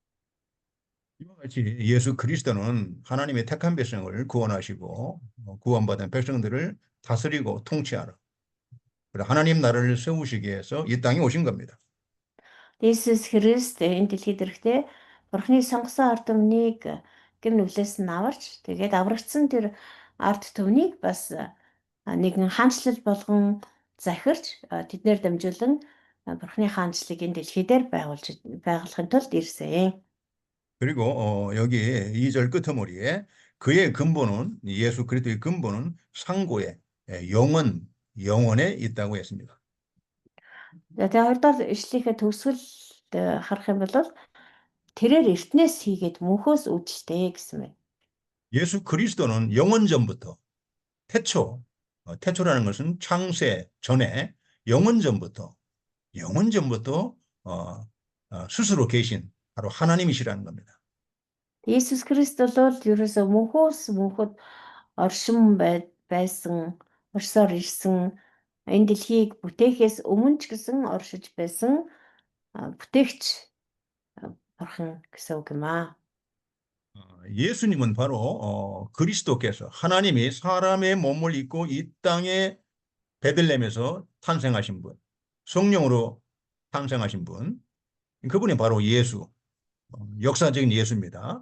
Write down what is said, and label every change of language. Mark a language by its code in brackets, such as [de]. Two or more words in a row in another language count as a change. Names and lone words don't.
[ko] 이와 같이 예수 그리스도는 하나님의 택한 백성을 구원하시고 구원받은 백성들을 다스리고 통치하라. 하나님 나라를 세우시기 위해서 이 땅에 오신 겁니다. [mn] Есүс Христ энэ дэлхийд ирэхдээ Бурхны сонгосон ард түмнийг гим нүглээс нь аварч тэгээд аврагдсан тэр ард түмнийг бас нэгэн хаанчлал болгон захирч тэднэр дамжуулан Бурхны хаанчлалыг энэ дэлхий дээр байгуулахын тулд ирсэн. [ko] 그리고 여기 2절 끄트머리에 그의 근본은 예수 그리스도의 근본은 상고에 영원에 있다고 했습니다. [mn] Тэгээ хоёрдугаар ишлийнхээ төгсгөлд харах юм бол тэрээр эртнээс хийгээд мөнхөөс үүдэлтэй гэсэн байна. [ko] 예수 그리스도는 영원 전부터 태초라는 것은 창세 전에 영원 전부터 스스로 계신 바로 하나님이시라는 겁니다. [mn] Есүс Христ бол ерөөсөө мөнхөд оршин байсан, оршсоор ирсэн энэ дэлхийг бүтээхээс өмнө ч гэсэн оршиж байсан бүтээгч бурхан гэсэн үг юм аа. [ko] 예수님은 바로 그리스도께서 하나님이 사람의 몸을 입고 이 땅에 베들레헴에서 탄생하신 분, 성령으로 탄생하신 분, 그분이 바로 예수, 역사적인 예수입니다.